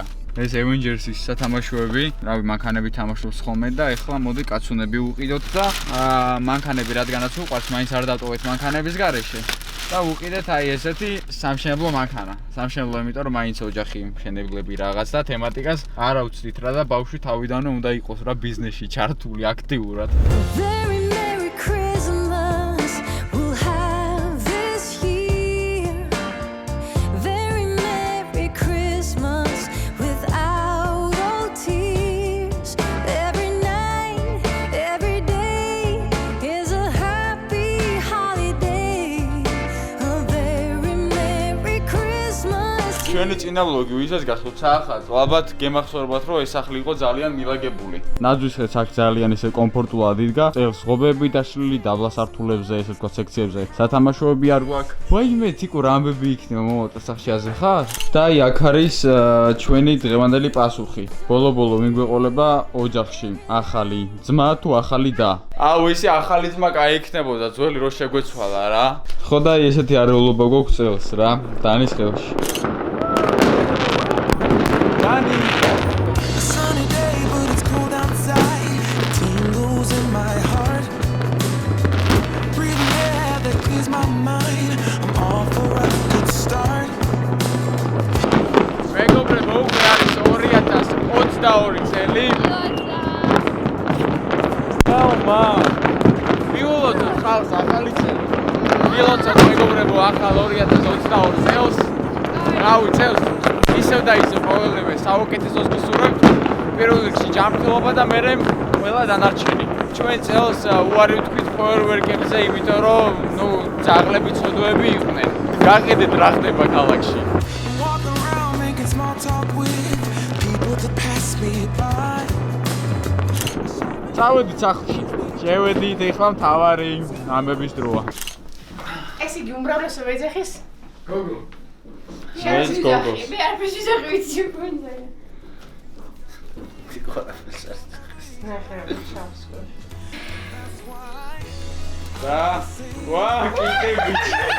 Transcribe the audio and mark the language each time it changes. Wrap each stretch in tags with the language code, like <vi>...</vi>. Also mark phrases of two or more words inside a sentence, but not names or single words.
<ka>ეს Avengers-ის სათამაშოები, რავი, მანქანები თამაშობს ხოლმე და ეხლა მოდი კაცუნები უყიდოთ და მანქანები რადგანაც უყვარს, მაინც არ დავტოვეთ მანქანების გარეშე. და უყიდეთ აი ესეთი სამშენებლო მანქანა. სამშენებლო, იმიტომ რომ მაინც ოჯახი მშენებლები რაღაც და თემატიკას არ ავწდით რა და ბავშვი თავიდანვე უნდა იყოს რა ბიზნესში ჩართული აქტიურად.</ka> <en>Very Merry Christmas we'll have this year. Very Merry Christmas without all tears. Every night, every day is a happy holiday. A very Merry Christmas.</en> <ka>ჩვენი წინა ვლოგი ვისაც გახსოვთ საახალწლო, ალბათ გემახსოვრებათ რომ ეს სახლი იყო ძალიან მილაგებული. ნაძვისხეც აქ ძალიან ისე კომფორტულად იდგა. წელს ღობები დაშლილი დაბლა სართულებზე, ესე ვთქვათ, სექციებზე. სათამაშოები არ გვაქვს. ვაიმე, თიკო რა ამბები იქნება მომავალ სახში აზე ხარ? და აი აქ არის ჩვენი დღევანდელი პასუხი. ბოლო-ბოლო ვინ გვეყოლება ოჯახში? ახალი ძმა თუ ახალი და? აუ ისი ახალი ძმა კაი იქნებოდა, ძველი რო შეგვეცვალა რა. ხო და ესეთი არეულობა გვაქვს წელს რა, დანის ხელში.</ka> <en>A sunny day, but it's cold outside. Tingles in my heart. Breathing air that clears my mind. I'm all for a good start.</en> <ka>მეგობრებო, უკვე არის 2022 წელი. აუმა. მიულოთ ხალხს ახალი წელი. მილოცოთ მეგობრებო, ახალ 2022 წელს. რავი, წელს ისევ და ისევ ყოველდღე საუკეთესოს გისურვებთ. პირველ რიგში ჯანმრთელობა და მერე ყველა დანარჩენი. ჩვენ წელს უარი ვთქვით ფოიერვერკებზე, იმიტომ რომ ნუ ძაღლები ცოდვები იყვნენ. გაყიდეთ რა ხდება ქალაქში.</ka> <en>Walk around making small talk with people that pass me by.</en> <ka>წავედით სახლში. შევედით, ეხლა მთავარი ამბების დროა. ეს იგი უმრავლესობა ეძახის? გოგო. ეს გოგოს. მე არ ვიძახი ვიცი უნდა. და ვა, კიდე ბიჭი.</ka>